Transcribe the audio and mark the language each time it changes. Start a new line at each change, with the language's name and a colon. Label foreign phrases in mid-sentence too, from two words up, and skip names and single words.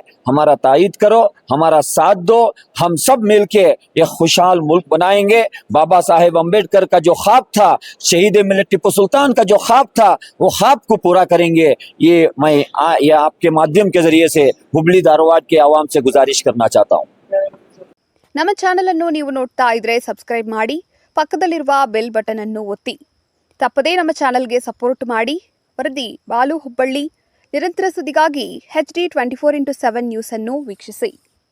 Hindi: हमारा तायीद करो, हमारा साथ दो, हम सब मिलके एक खुशहाल मुल्क बनाएंगे। बाबा साहेब अम्बेडकर का जो ख्वाब था, शहीद मिलत टिप्पू सुल्तान का जो ख्वाब था, वो ख्वाब को पूरा करेंगे। मैं आपके माध्यम के जरिए से हुबली धारवाड़ के आवाम से गुजारिश करना चाहता हूँ।
Kannada: ನಮ್ಮ ಚಾನೆಲ್ ಅನ್ನು ನೀವು ನೋಡ್ತಾ ಇದ್ರೆ ಸಬ್ಸ್ಕ್ರೈಬ್ ಮಾಡಿ, ಪಕ್ಕದಲ್ಲಿರುವ
English: bell button
Kannada: ಅನ್ನು ಒತ್ತಿ. ತಪ್ಪದೇ ನಮ್ಮ ಚಾನೆಲ್ಗೆ ಸಪೋರ್ಟ್ ಮಾಡಿ. ವರದಿ ಬಾಲು ಹುಬ್ಬಳ್ಳಿ. ನಿರಂತರ ಸುದ್ದಿಗಾಗಿ HD 24x7 ನ್ಯೂಸ್ ಅನ್ನು ವೀಕ್ಷಿಸಿ.